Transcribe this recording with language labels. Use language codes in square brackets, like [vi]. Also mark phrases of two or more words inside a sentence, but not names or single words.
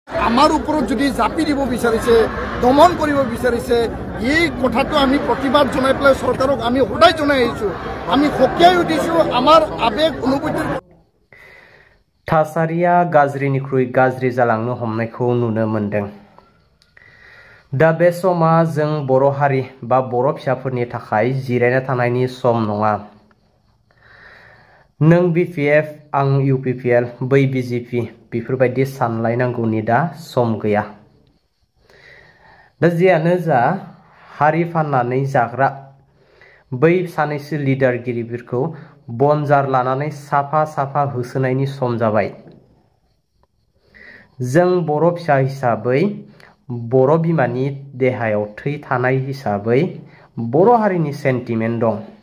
[as] আমাৰ ওপৰত যদি জাপি দিব বিচাৰিছে দমন কৰিব বিচাৰিছে এই কথাটো আমি প্ৰতিবাদ জনাই পেলাই চৰকাৰক আমি সদায় জনাই আহিছোঁ আমি সকীয়াই উঠিছোঁ আমাৰ আবেগ অনুভূতিৰ [brx] थासारिया गाज्रिनिख्रुइ गाज्रि जालांनो हमनायखौ नुनो मोनदों दा बे समा जों बर' हारि बा बर' फिसाफोरनि थाखाय जिरायना थानायनि सम नङा नों बिपिएफ आं इउपिपिएल बै बिजेपि बेफोरबायदि सानलायनांगौनि दा सम गैया दा जियानो जा हारि फाननानै जाग्रा बै सानैसो लिडारगिरिफोरखौ बनजार लानानै साफा साफा होसोनायनि सम जाबाय जों बर' फिसा हिसाबै बर' बिमानि देहायाव थै थानाय हिसाबै बर' हारिनि सेन्टिमेन्ट दं